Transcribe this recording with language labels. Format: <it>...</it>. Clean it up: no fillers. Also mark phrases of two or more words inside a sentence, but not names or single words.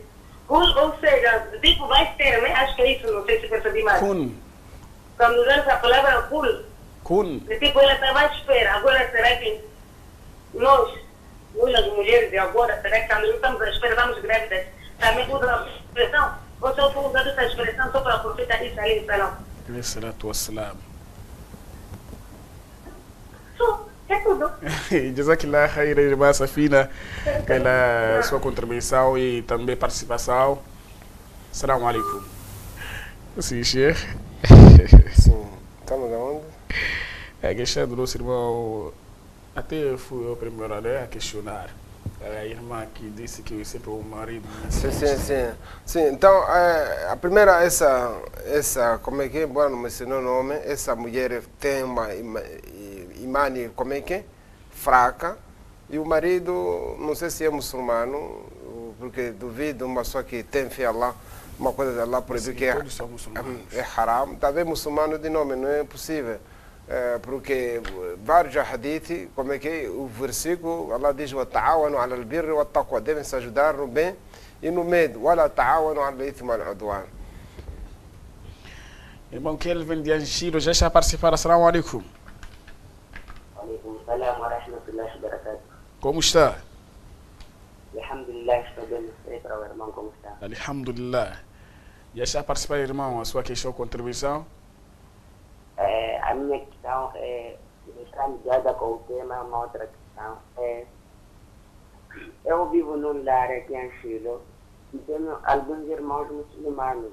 <pt>Cool, ou seja, de tipo vai ter, né? Acho que é isso, não sei se percebi mal. Kun. Quando usamos a palavra cool, Kun. de tipo ela estava à espera, agora será que nós as mulheres de agora, será que também estamos à espera, estamos grávidas, também usam a expressão, ou só foi usando essa expressão só para a profeta Isa</pt> <ar>عليه السلام? الصلاة والسلام.</ar> <pt>É tudo.</pt> <ar>جزاك الله خيرا,</ar> <pt>irmã Safina, pela sua contribuição e também participação.</pt> <ar>السلام عليكم.</ar> <pt>Sim, Sheikh. Sim. Estamos aonde? A questão do nosso irmão, até fui eu primeiro a questionar. A irmã que disse que sempre o marido... Sim. Então, a primeira, essa como é que é? Bom, não mencionou o nome. Essa mulher tem uma imagem, como é que é? Fraca. E o marido, não sei se é muçulmano, porque duvido uma pessoa que tem fé a Allah, uma coisa de Allah proibiu que é haram. Talvez muçulmano de nome, não é possível. Porque vários hadith, como é que é? O versículo, Allah diz:</pt> <ar>"وتعاونوا على البر والتقوى",</ar> <pt>devem se ajudar no bem e no medo.</pt> <ar>"ولا تعاونوا على الإثم والعدوان".</ar> <pt>Irmão Kelvin de Anchiro já está a participar.</pt> <ar>السلام عليكم. وعليكم السلام ورحمة الله وبركاته.</ar> <pt>Como está? Alhamdulillah, estou bem. Sei para o irmão como está. Alhamdulillah. Já está a participar, irmão, a sua questão, contribuição? A minha questão está ligada com o tema, uma outra questão. Eu vivo num lar aqui em Chile e tenho alguns irmãos muçulmanos.</pt>